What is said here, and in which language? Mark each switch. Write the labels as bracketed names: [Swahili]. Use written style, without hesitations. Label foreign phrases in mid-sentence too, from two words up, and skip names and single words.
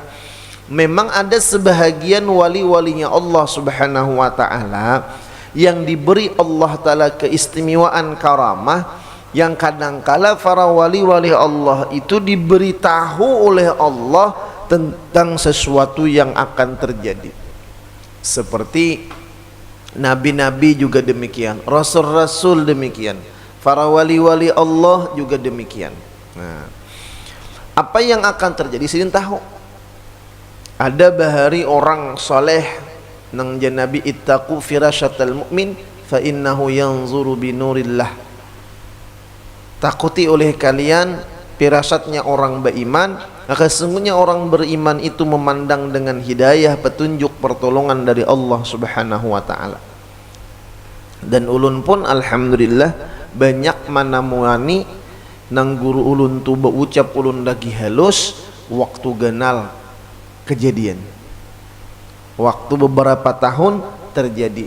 [Indonesian] Memang ada sebahagian wali-walinya Allah [Arabic] سبحانه وتعالى [Indonesian] yang diberi Allah taala keistimewaan karamah, yang kadangkala para wali-wali Allah itu diberitahu oleh Allah tentang sesuatu yang akan terjadi. Seperti nabi-nabi juga demikian, rasul-rasul demikian, para wali-wali Allah juga demikian. [Banjar] Nah, apa yang akan terjadi sidin tahu. Ada bahari orang soleh nang janabi [Arabic] اتقوا فراسة المؤمن فإنه ينظر بنور الله. [Indonesian] Takuti oleh kalian firasatnya orang beriman, maka sesungguhnya orang beriman itu memandang dengan hidayah, petunjuk, pertolongan dari Allah [Arabic] سبحانه وتعالى. [Banjar] Dan ulun pun alhamdulillah banyak manamuani nang guru ulun tu berucap ulun lagi halus waktu ganal kejadian, waktu beberapa tahun terjadi.